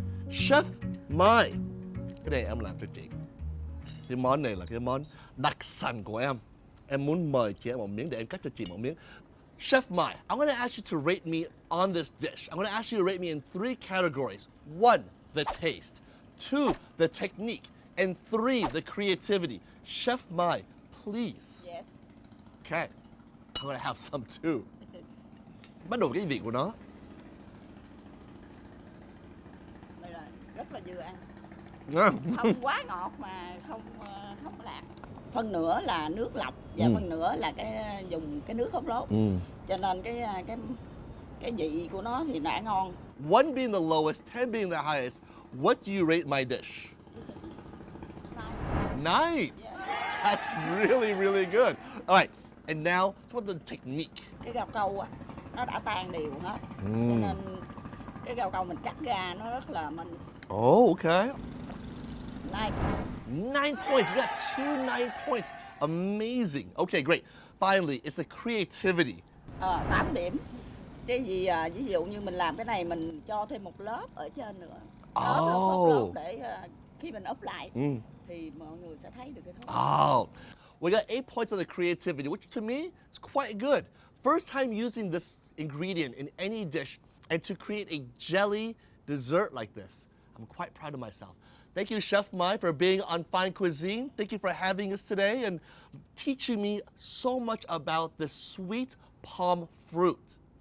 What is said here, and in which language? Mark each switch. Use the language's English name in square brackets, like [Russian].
[Vietnamese] Chef Mai, cái này em làm cho chị. Cái món này là cái món đặc sản của em. Em muốn mời chị em một miếng để em cắt cho chị một miếng. [English] Chef Mai, I'm going to ask you to rate me on this dish. I'm going to ask you to rate me in 3 categories. 1, the taste. 2, the technique. And 3, the creativity. Chef Mai, please. Yes. Okay. I'm going to have some too. [Vietnamese] Bắt đầu cái vị của nó. Đây là rất là vừa ăn. Ngon. Không quá ngọt mà không lạc. Phần nửa là nước lọc và phần nửa là dùng cái nước hút lốt. Cho nên cái vị của nó thì đã ngon. [English] 1 being the lowest, 10 being the highest, what do you rate my dish? 9. That's really, really good. All right, and now, let's about the technique. [Vietnamese] Cái rau câu á, nó đã tan đều hết. Cho nên cái rau câu mình cắt ra nó rất là mình. [English] Oh, okay. 9. 9 points. We got 2 9 points. Amazing. Okay, great. Finally, it's the creativity. [Vietnamese] 8 điểm. Cái gì ví dụ như mình làm cái này mình cho thêm một lớp ở trên nữa. Lớp để khi mình úp lại thì mọi người sẽ thấy được cái thốt. [English] Oh, we got 8 points on the creativity, which to me is quite good. First time using this ingredient in any dish and to create a jelly dessert like this. I'm quite proud of myself. Thank you, Chef Mai, for being on Fine Cuisine. Thank you for having us today and teaching me so much about the sweet palm fruit.